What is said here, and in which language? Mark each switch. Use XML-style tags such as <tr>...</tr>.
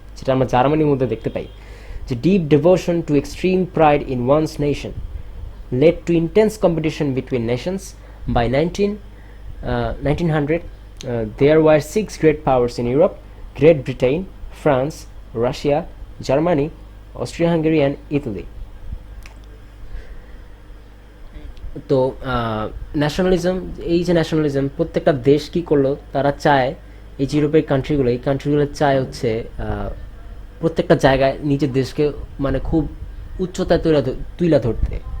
<bn>যেটা আমরা জার্মানির মধ্যে দেখতে পাই যে</bn> <en>Deep devotion to extreme pride in one's nation led to intense competition between nations. By 1900, there were 6 great powers in Europe: Great Britain, France, Russia, Germany, Austria-Hungary and Italy.</en> <bn>তো nationalism প্রত্যেকটা দেশ কি করলো, তারা চায় এই যে ইউরোপের কান্ট্রিগুলো চায় হচ্ছে প্রত্যেকটা জায়গায় নিজের দেশকে মানে খুব উচ্চতায় তুলে ধরতে।</bn>